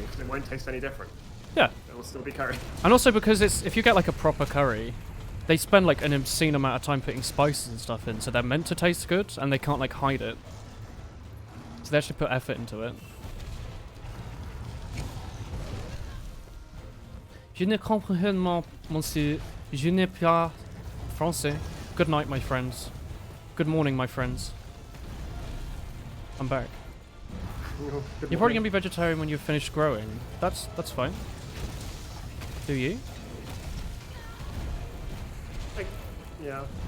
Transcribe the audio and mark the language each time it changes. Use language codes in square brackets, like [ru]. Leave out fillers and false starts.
[en] It won't taste any different. Yeah. It will still be curry. And also because if you get, like, a proper curry, they spend, like, an obscene amount of time putting spices and stuff in, so they're meant to taste good, and they can't, like, hide it. So they actually put effort into it. [fr] Je ne comprends rien, monsieur. Je n'ai pas français. [en] Good night, my friends. Good morning, my friends. I'm back. Good You're probably morning. gonna be vegetarian when you've finished growing. That's fine. Do you? Like, yeah.